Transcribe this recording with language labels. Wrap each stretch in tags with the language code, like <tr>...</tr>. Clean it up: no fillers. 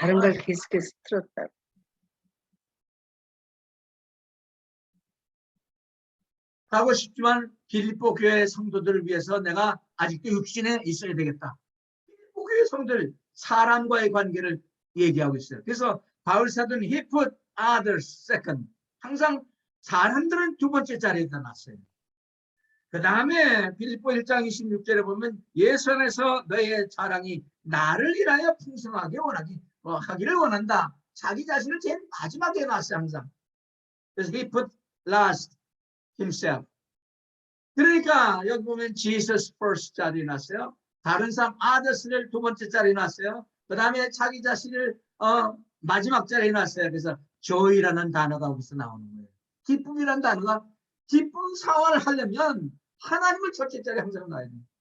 <ko>다른 걸 계속해서 틀었다. 가고 싶지만 빌립보 교회 성도들을 위해서 내가 아직도 육신에 있어야 되겠다. 빌립보 교회 성도들 사람과의 관계를 얘기하고 있어요. 그래서 바울 사도는</ko> <en>he put others second.</en> <ko>항상 사람들은 두 번째 자리에다 놨어요. 그 다음에 빌립보 1장 26절에 보면 예수 안에서 너의 자랑이 나를 인하여 풍성하게 하기를 원한다. 자기 자신을 제일 마지막에 놨어요. 항상. 그래서</ko> <en>he put last himself.</en> <ko>그러니까 여기 보면 Jesus first 자리에 놨어요. 다른 사람 others를 두 번째 자리에 놨어요. 그 다음에 자기 자신을 마지막 자리에 놨어요. 그래서 joy라는 단어가 여기서 나오는 거예요. 기쁨이라는 단어가 기쁨 상황을 하려면 하나님을 첫째 자리에 항상 놔야 돼요.</ko>